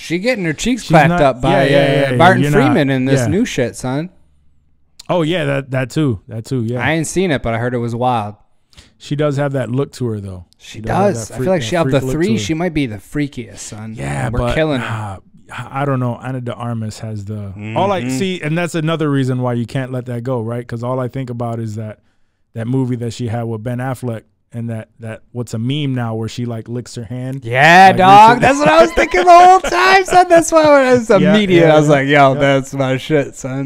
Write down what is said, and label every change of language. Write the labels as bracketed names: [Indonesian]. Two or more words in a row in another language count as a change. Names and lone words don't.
[English] She getting her cheeks clapped up by Martin Freeman in this new shit, son. Oh yeah, that too. Yeah, I ain't seen it, but I heard it was wild. She does have that look to her though. She does. I feel like she, of the three, she might be the freakiest, son. Yeah, we're killing her. I don't know. Ana de Armas has the all I see, and that's another reason why you can't let that go, right? Because all I think about is that movie that she had with Ben Affleck, and that what's a meme now where she like licks her hand. Yeah, like, dog. That's what I was thinking the whole time, son. That's why I was immediate. I was like, yo, that's my shit, son.